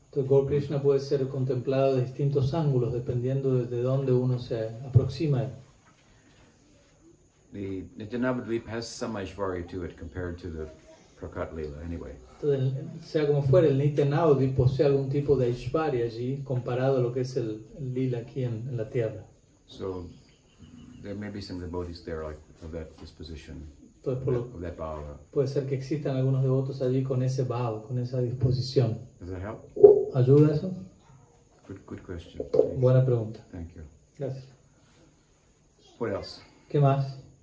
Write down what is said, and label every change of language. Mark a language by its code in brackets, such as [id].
[es] Entonces, Gaur Krishna puede ser contemplado de distintos ángulos, dependiendo de dónde uno se aproxima a él. [en] The Nityanavadvip has some Aishwarya to it compared to the Prakat Leela anyway. [es] Entonces, sea como fuera, el Nitya Navadvip posee algún tipo de Aishwarya allí, comparado a lo que es el Lila aquí en la tierra. [en] So, there may be some devotees there like of that disposition, [es] Entonces, [en] of that bhava. [es] puede ser que existan algunos devotos allí con ese bhava, con esa disposición. [en] Does that help? [es] ¿Ayuda eso? [en] Good question. [es] Buena pregunta. [en] Thank you. [es] Gracias. [en] What else? [es] ¿Qué más?